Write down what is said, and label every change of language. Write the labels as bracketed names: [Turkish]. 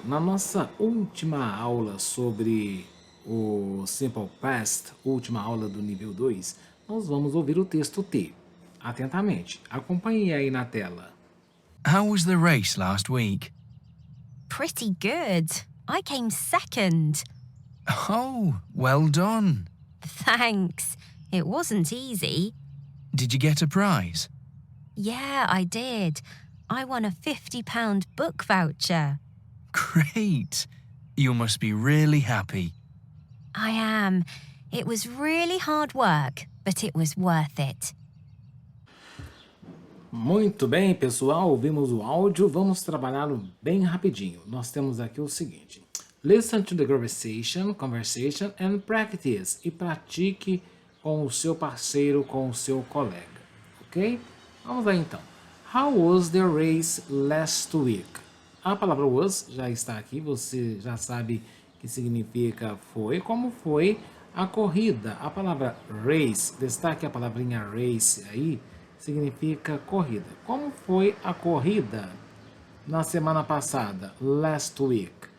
[Portuguese] Na nossa última aula sobre o Simple Past, última aula do nível 2, nós vamos ouvir o texto T. Atentamente, acompanhe aí na tela. [English] How was the race last week? Pretty good. I came second. Oh, well done. Thanks. It wasn't easy. Did you get a prize? Yeah, I did. I won a £50 book voucher. Great. You must be really happy. I am. It was really hard work, but it was worth it. [Portuguese] Muito bem, pessoal. Ouvimos o áudio. Vamos trabalhá-lo bem rapidinho. Nós temos aqui o seguinte. [English] Listen to the conversation and practice. [Portuguese] E pratique com o seu parceiro, com o seu colega. Ok? Vamos lá então. [English] How was the race last week? [Portuguese] A palavra was já está aqui. Você já sabe que significa foi. Como foi a corrida? A palavra race, destaque a palavrinha race aí, significa corrida. Como foi a corrida na semana passada? [English] Last week.